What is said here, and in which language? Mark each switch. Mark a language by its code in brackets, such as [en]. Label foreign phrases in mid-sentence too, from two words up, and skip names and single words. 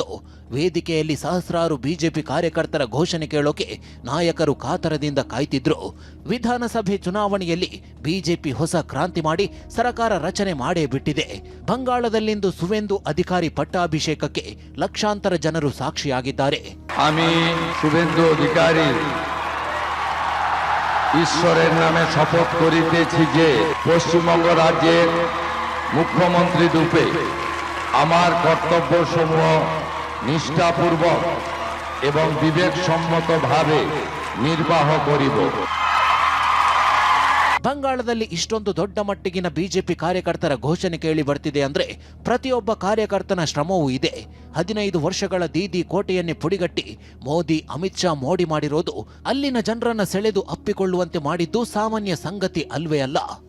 [kn] ವೇದಿಕೆಯಲ್ಲಿ ಸಹಸ್ರಾರು ಬಿಜೆಪಿ ಕಾರ್ಯಕರ್ತರ ಘೋಷಣೆ ಕೇಳೋಕೆ ನಾಯಕರು ಕಾತರದಿಂದ ಕಾಯ್ತಿದ್ರು. ವಿಧಾನಸಭೆ ಚುನಾವಣೆಯಲ್ಲಿ ಬಿಜೆಪಿ ಹೊಸ ಕ್ರಾಂತಿ ಮಾಡಿ ಸರ್ಕಾರ ರಚನೆ ಮಾಡೇ ಬಿಟ್ಟಿದೆ. ಬಂಗಾಳದಲ್ಲಿಂದು ಸುವೇಂದು ಅಧಿಕಾರಿ ಪಟ್ಟಾಭಿಷೇಕಕ್ಕೆ ಲಕ್ಷಾಂತರ ಜನರು ಸಾಕ್ಷಿಯಾಗಿದ್ದಾರೆ. [bn] আমি শুভেন্দু অধিকারী ঈশ্বরের নামে শপথ করিতেছি যে পশ্চিমবঙ্গ রাজ্যের মুখ্যমন্ত্রী রূপে আমার কর্তব্যসমূহ নিষ্ঠাপূর্বক এবং বিবেকসম্মতভাবে নির্বাহ করিব। [kn] ಬಂಗಾಳದಲ್ಲಿ ಇಷ್ಟೊಂದು ದೊಡ್ಡ ಮಟ್ಟಿಗಿನ ಬಿಜೆಪಿ ಕಾರ್ಯಕರ್ತರ ಘೋಷಣೆ ಕೇಳಿ ಬರ್ತಿದೆ ಅಂದ್ರೆ ಪ್ರತಿಯೊಬ್ಬ ಕಾರ್ಯಕರ್ತನ ಶ್ರಮವೂ ಇದೆ. 15 ವರ್ಷಗಳ ದೀದಿ ಕೋಟೆಯನ್ನೇ ಪುಡಿಗಟ್ಟಿ ಮೋದಿ ಅಮಿತ್ ಶಾ ಮೋಡಿ ಮಾಡಿರೋದು ಅಲ್ಲಿನ ಜನರನ್ನ ಸೆಳೆದು ಅಪ್ಪಿಕೊಳ್ಳುವಂತೆ ಮಾಡಿದ್ದು ಸಾಮಾನ್ಯ ಸಂಗತಿ ಅಲ್ವೇ ಅಲ್ಲ.